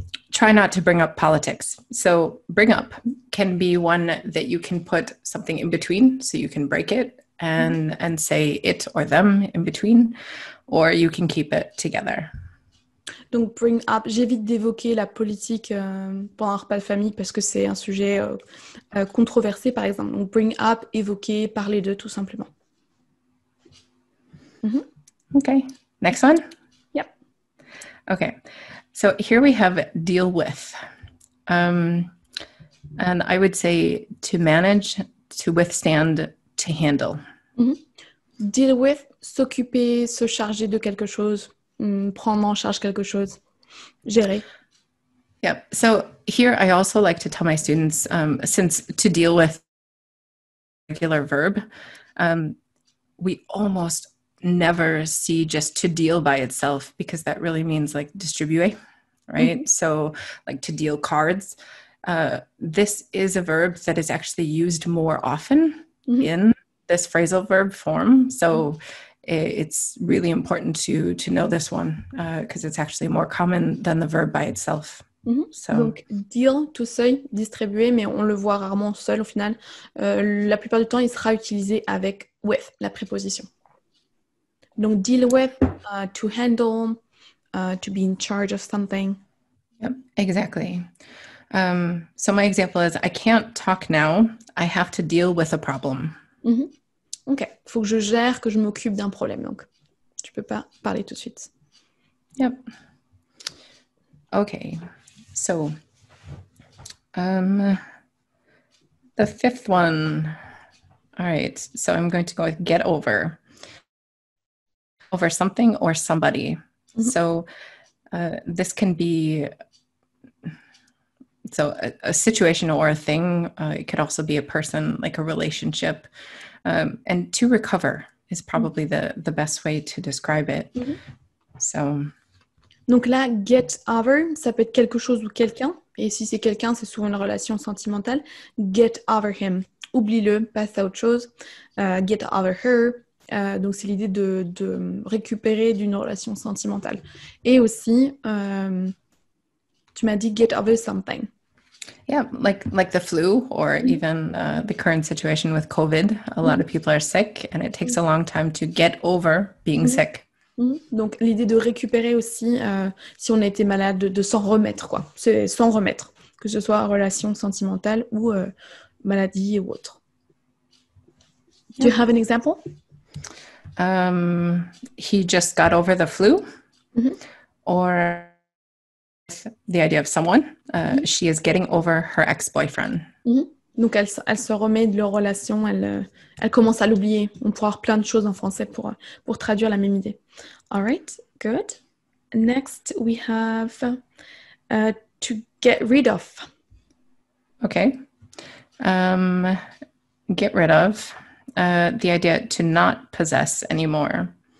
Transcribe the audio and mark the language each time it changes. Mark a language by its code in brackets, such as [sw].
[en] Try not to bring up politics. So bring up can be one that you can put something in between, so you can break it and say it or them in between, or you can keep it together. [fr] Donc bring up, j'évite d'évoquer la politique pendant un repas de famille parce que c'est un sujet controversé, par exemple. Donc bring up, évoquer, parler de, tout simplement. [en] Okay, next one? Yep. Okay, so here we have deal with. And I would say to manage, to withstand, to handle. [fr] Deal with, s'occuper, se charger de quelque chose. prendre en charge quelque chose, gérer. [en] Yeah. So here I also like to tell my students, since to deal with regular verb, we almost never see just to deal by itself, because that really means like distribuer, right? So like to deal cards. This is a verb that is actually used more often in this phrasal verb form. So it's really important to know this one, because it's actually more common than the verb by itself. So. [fr] Donc, deal, tout seul, distribuer, mais on le voit rarement seul au final. La plupart du temps, il sera utilisé avec with, la préposition. [en] Donc, deal with, to handle, to be in charge of something. Yep, exactly. So my example is, I can't talk now. I have to deal with a problem. [fr] Ok, il faut que je gère, que je m'occupe d'un problème. Donc, tu peux pas parler tout de suite. [en] Yep. Okay. So, the fifth one. All right. So I'm going to go with get over. Over something or somebody. So this can be a situation or a thing. It could also be a person, like a relationship. And to recover is probably the best way to describe it. So. [fr] Donc là, get over, ça peut être quelque chose ou quelqu'un. Et si c'est quelqu'un, c'est souvent une relation sentimentale. [en] Get over him. [fr] Oublie-le, passe à autre chose. [en] Get over her. [fr] Donc c'est l'idée de récupérer d'une relation sentimentale. Et aussi, tu m'as dit [en] get over something. Yeah, like the flu, or even the current situation with COVID. A lot of people are sick, and it takes a long time to get over being sick. Donc l'idée de récupérer aussi, si on a été malade, de s'en remettre, quoi. C'est s'en remettre, que ce soit relation sentimentale ou maladie ou autre. Do you have an example? He just got over the flu, or the idea of someone. She is getting over her ex-boyfriend. [fr] Donc elle se remet de leur relation, elle commence à l'oublier. On pourra avoir plein de choses en français pour traduire la même idée. [en] All right, good. Next, we have to get rid of. Okay. Get rid of. The idea to not possess anymore.